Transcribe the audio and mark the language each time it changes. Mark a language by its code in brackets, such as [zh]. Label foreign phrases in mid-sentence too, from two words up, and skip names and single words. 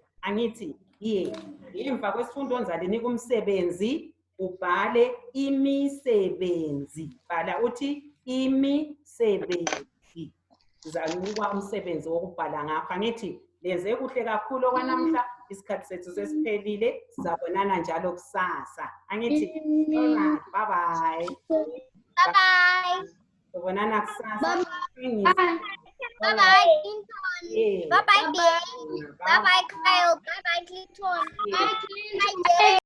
[nd] Angithi, ngemva kwesifundo nizalinika umsebenzi, ubhale imisebenzi. Bhala uthi imisebenzi. Uzanikwa umsebenzi wokubhala ngakho. Angithi, lenze kuhle kakhulu okwanamhla. Isikhathi sethu sesiphelile, sizabonana njalo kusasa. Angithi, [en] alright, bye-bye. Bye-bye. [nd] Sizabonana kusasa. [en] Bye-bye, Clinton. Bye-bye, Dave. Bye-bye, Kyle. Bye-bye, Clinton. Bye, Jay.